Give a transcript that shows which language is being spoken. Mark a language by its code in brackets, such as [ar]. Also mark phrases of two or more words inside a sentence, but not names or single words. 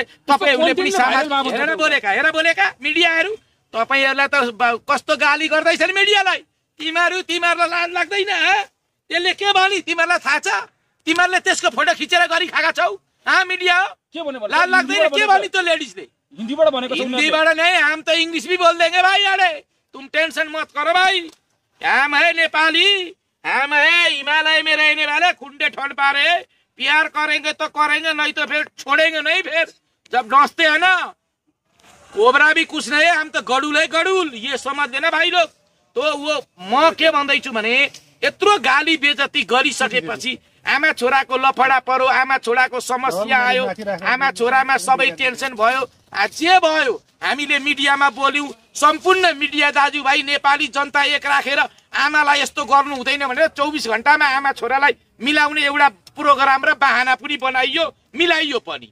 [ne] तपाईहरुले पनि हेरेर बोलेका मिडियाहरु, तपाईहरुलाई त कस्तो गाली गर्दैछन् मिडियालाई। तिमीहरुलाई लाज लाग्दैन? यसले के भनि तिमीहरुलाई थाहा छ? तिमीहरुले त्यसको फोटो खिचेर गरी खाका छौ। मिडिया के भने लाज लाग्दैन? के भनि त्यो लेडिजले? हिन्दीबाट भनेको छ। [hi] हिन्दीबाट नहीं, हम तो इंग्लिश भी बोल देंगे भाई। अरे तुम टेंशन मत करो भाई, हम है नेपाली, हम है हिमालय में रहने वाले, खुंडे ठोड़ पारे। प्यार करेंगे तो करेंगे, नहीं तो फिर छोड़ेंगे नहीं। फिर जब नाचते हैं ना, कोबरा भी कुछ नहीं है, हम तो गडुल है गडुल। ये समझ देना भाई लोग। तो वो [ne] म के भन्दैछु भने यत्रो गाली बेइज्जती गरिसकेपछि आमा छोराको लफडा पर्यो, आमा छोराको समस्या आयो, आमा छोरामा सबै टेन्सन भयो। जे भयो हामीले मिडियामा बोल्यौं। सम्पूर्ण मिडिया दाजुभाइ नेपाली जनता एक राखेर आमालाई यस्तो गर्नु हुँदैन भनेर 24 घण्टामा आमा छोरालाई मिलाउने एउटा प्रोग्राम र बहाना पनि बनाइयो, मिलाइयो पनि।